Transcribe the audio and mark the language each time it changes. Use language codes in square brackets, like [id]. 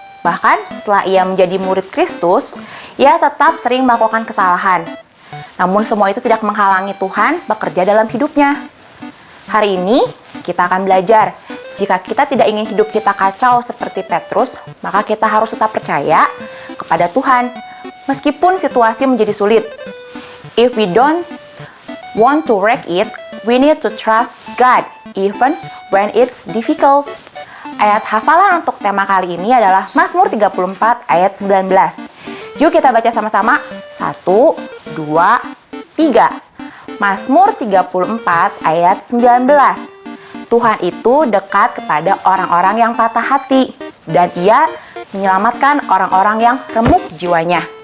[id] Bahkan setelah ia menjadi murid Kristus, ia tetap sering melakukan kesalahan. Namun semua itu tidak menghalangi Tuhan bekerja dalam hidupnya. Hari ini kita akan belajar, jika kita tidak ingin hidup kita kacau seperti Petrus, maka kita harus tetap percaya kepada Tuhan, meskipun situasi menjadi sulit. [en] If we don't want to wreck it, we need to trust God, even when it's difficult. [id] Ayat hafalan untuk tema kali ini adalah Mazmur 34 ayat 19. Yuk kita baca sama-sama. 1, 2, 3. Mazmur 34 ayat 19. Tuhan itu dekat kepada orang-orang yang patah hati, dan Ia menyelamatkan orang-orang yang remuk jiwanya.